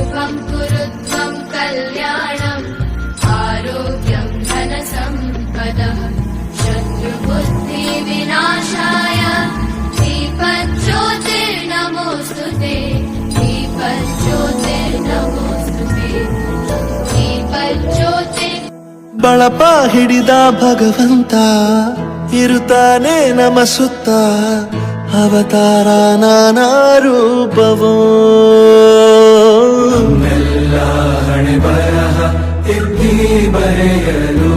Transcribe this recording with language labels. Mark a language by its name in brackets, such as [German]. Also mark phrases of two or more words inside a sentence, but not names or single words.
[Sanskrit] कुरुत्वं कल्याणम् आरोग्यं धनसम्पदः शत्रुबुद्धिविनाशाय दीपज्योतिर्नमोऽस्तुते दीपज्योतिर्नमोऽस्तुते दीपज्योतिर् [Kannada] ಬಳಪ ಹಿಡಿದ ಭಗವಂತ ಇರುತ್ತಾನೆ ನಮ ಸುತ್ತ ಅವತಾರ ನಾನಾ ರೂಪವೋ ನಮ್ಮೆಲ್ಲ ಹಣೆ ಬರಹ ತಿದ್ದಿ ಬರೆಯಲು